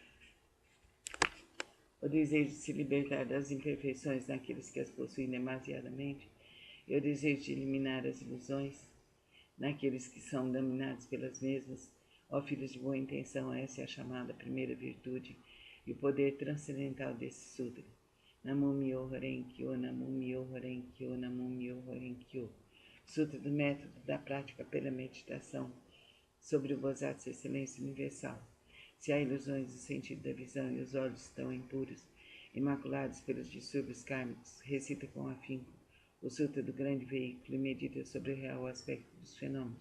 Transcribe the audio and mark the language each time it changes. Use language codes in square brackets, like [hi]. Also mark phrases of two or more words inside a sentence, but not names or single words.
[pt] o desejo de se libertar das imperfeições naqueles que as possuem demasiadamente, e o desejo de eliminar as ilusões naqueles que são dominados pelas mesmas, Ó filhos de boa intenção, essa é a chamada primeira virtude e o poder transcendental desse sutra. [ja] 南無妙法蓮華経、南無妙法蓮華経、南無妙法蓮華経. [pt] Sutra do método da prática pela meditação sobre o Bodhisattva Excelência Universal. Se há ilusões do sentido da visão e os olhos estão impuros, imaculados pelos distúrbios kármicos, recita com afinco o Sutra do Grande Veículo e medita sobre o real aspecto dos fenômenos.